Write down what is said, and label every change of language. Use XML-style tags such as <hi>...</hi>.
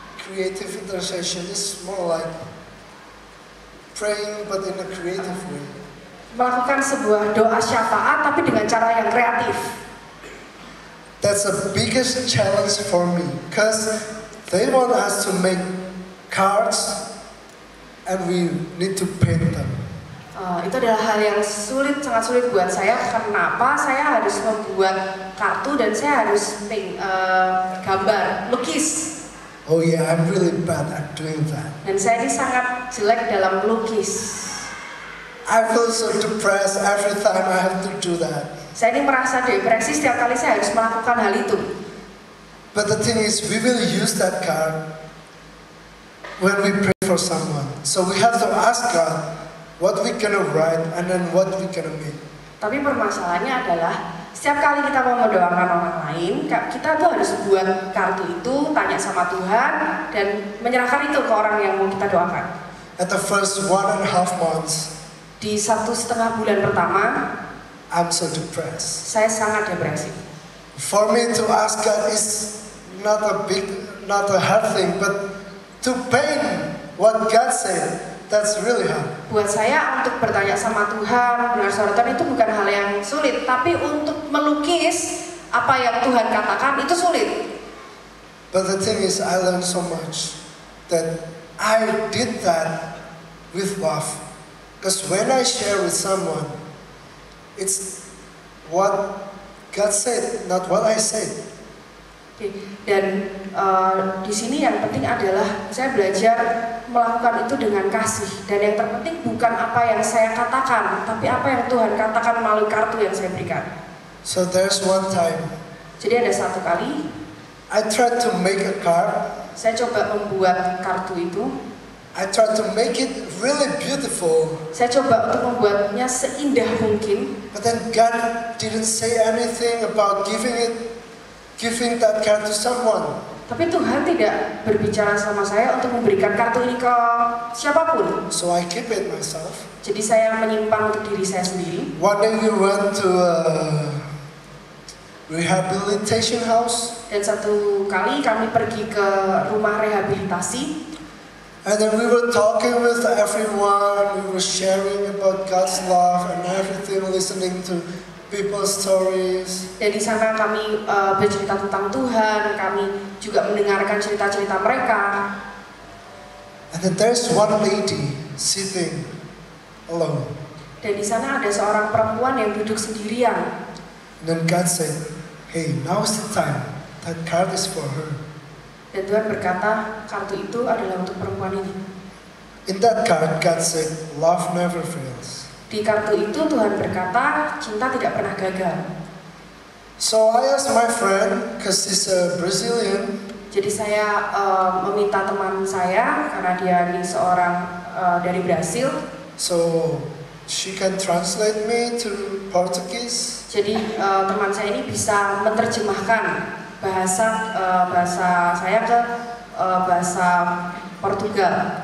<en>Creative intercession is more like praying but in a creative way.</en> <id>Melakukan sebuah doa syafaat tapi dengan cara yang kreatif.</id> <en>That's the biggest challenge for me because they want us to make cards and we need to paint them.</en> <id>Itu adalah hal yang sangat sulit buat saya. Kenapa? Saya harus membuat kartu dan saya harus gambar, lukis.</id> <en>Oh yeah, I'm really bad at doing that.</en> <id>Dan saya ini sangat jelek dalam melukis.</id> <en>I feel so depressed every time I have to do that.</en> <id>Saya ini merasa depresi setiap kali saya harus melakukan hal itu.</id> <en>But the thing is, we will use that card when we pray for someone. So we have to ask God what we gonna write and then what we gonna make.</en> <id>Tapi permasalahannya adalah setiap kali kita mau mendoakan orang lain, kita tuh harus buat kartu itu, tanya sama Tuhan dan menyerahkan itu ke orang yang mau kita doakan.</id> <en>At the first 1.5 months,</en> <id>Di 1,5 bulan pertama,</id> <en>I'm so depressed.</en> <id>saya sangat depresi.</id> <en>For me to ask God is not a hard thing, but to paint what God said, that's really hard.</en> <id>Buat saya untuk bertanya sama Tuhan, benar Tuhan itu bukan hal yang sulit, tapi untuk melukis apa yang Tuhan katakan itu sulit.</id> <en>But the thing is, I learned so much that I did that with love. Because when I share with someone, it's what God said, not what I said. Oke.</en> <id>Dan di sini yang penting adalah saya belajar melakukan itu dengan kasih. Dan yang terpenting bukan apa yang saya katakan, tapi apa yang Tuhan katakan melalui kartu yang saya berikan.</id> <en>So there's one time</en> <id>Jadi ada satu kali</id> <en>I tried to make a card,</en> <id>saya coba membuat kartu itu,</id> <en>I tried to make it really beautiful.</en> <id>Saya coba untuk membuatnya seindah mungkin.</id> <en>But then God didn't say anything about giving that card to someone.</en> <id>Tapi Tuhan tidak berbicara sama saya untuk memberikan kartu ini ke siapapun.</id> <en>So I keep it myself.</en> <id>Jadi saya menyimpan untuk diri saya sendiri.</id> <en>One day we went to a rehabilitation house.</en> <id>Dan satu kali kami pergi ke rumah rehabilitasi.</id> <en>And then we were talking with everyone. We were sharing about God's love and everything, listening to people's stories.</en> <id>Dan di sana kami bercerita tentang Tuhan. Kami juga mendengarkan cerita-cerita mereka.</id> <en>And then there's one lady sitting alone.</en> <id>Dan di sana ada seorang perempuan yang duduk sendirian.</id> <en>And then God said, "Hey, now's the time. That card is for her."</en> <id>Dan Tuhan berkata, kartu itu adalah untuk perempuan ini.</id> <en>In that card, God said, "Love never fails."</en> <id>Di kartu itu Tuhan berkata, cinta tidak pernah gagal.</id> <en>So I asked my friend, because he's a Brazilian.</en> <id>Jadi saya meminta teman saya, karena dia ini seorang dari Brasil.</id> <en>So she can translate me to Portuguese.</en> <id>Jadi teman saya ini bisa menerjemahkan bahasa saya ke bahasa Portugal.</id>